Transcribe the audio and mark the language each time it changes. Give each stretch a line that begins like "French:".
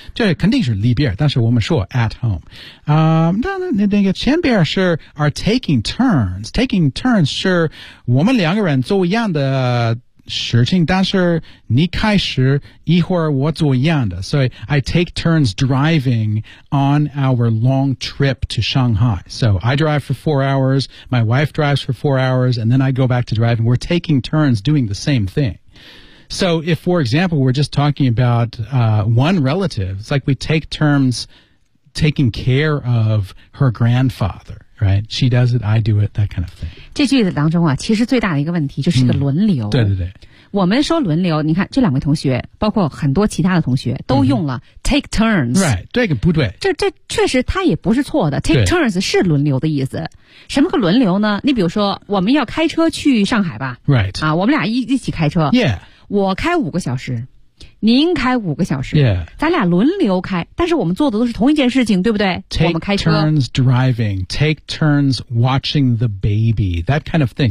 Chinese: 这肯定是离别但是我们说
English: at home、
Chinese: 那个前边是
English: are taking turns
Chinese: 是我们两个人做一样的事情但是你开始一会儿我做一样的所以
English: I take turns driving on our long trip to Shanghai so I drive for 4 hours my wife drives for 4 hours and then I go back to driving we're taking turns doing the same thing so if for example we're just talking about one relative it's like we take turns taking care of her grandfatherRight, she does it, I do it, that kind of thing.
Chinese: 这句子当中啊，其实最大的一个问题就是一个轮流。对对对。我们说轮流，你看这两位同学包括很多其他的同学都用了 take turns、 mm-hmm.
English: right,
Chinese: 这个不对，这确实它也不是错的， take turns 是轮流的意思。什么个轮流呢？你比如说我们要开车去上海吧，
English: right、
Chinese: 啊、我们俩一起开车、
English: yeah.
Chinese: 我开五个小时，您开五个小时、
English: yeah.
Chinese: 咱俩轮流开，但是我们做的都是同一件事情，对不对？
English: Take
Chinese: 我们开车
English: turns driving, take turns watching the baby, that kind of thing.